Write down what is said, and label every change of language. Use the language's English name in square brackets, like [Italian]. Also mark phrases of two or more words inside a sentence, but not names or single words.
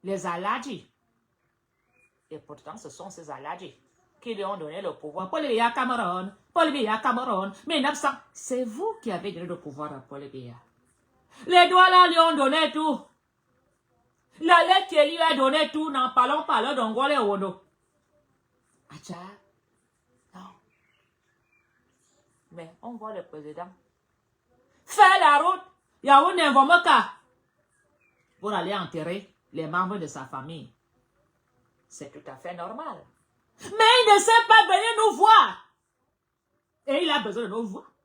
[French] Et pourtant, ce sont ces Aladji qui lui ont donné le pouvoir. Paul Biya Cameroun, Paul Biya Cameroun, 1900. C'est vous qui avez donné le pouvoir à Paul Biya. Les Douala lui ont donné tout. La lettre qui lui a donné tout, n'en parlons pas là d'Ongole Wono. Acha, non. Mais on voit le président faire la route. Yaoundé Ngomoka pour aller enterrer les membres de sa famille. C'est tout à fait normal. Mais il ne sait pas venir nous voir. Et il a besoin de nos voix.